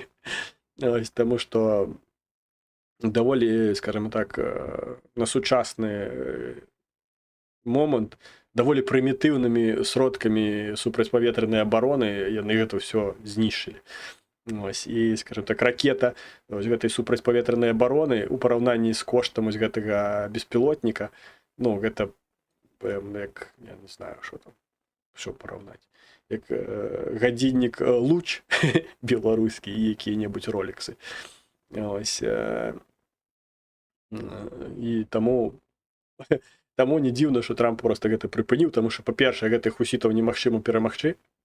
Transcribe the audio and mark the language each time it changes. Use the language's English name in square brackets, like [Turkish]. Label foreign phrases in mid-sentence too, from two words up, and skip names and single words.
[Belarusian] Таму што даволі, скажем так, на сучасны момант даволі прымітыўнымі сродкамі супрацьпаветранай абароны яны гэта ўсё знішчылі. І, скажем так, ракета гэтай супрацьпаветранай абароны ў параўнанні з коштам гэтага беспілотніка, гэта як, я не знаю, що параўнаць, як гадзіннік луч беларускі і якія-небудзь роліксы. І таму не дзіўна, што Трамп проста гэта прыпыніў, таму што, па-першае, гэтых хусітаў немагчыма перамагчы.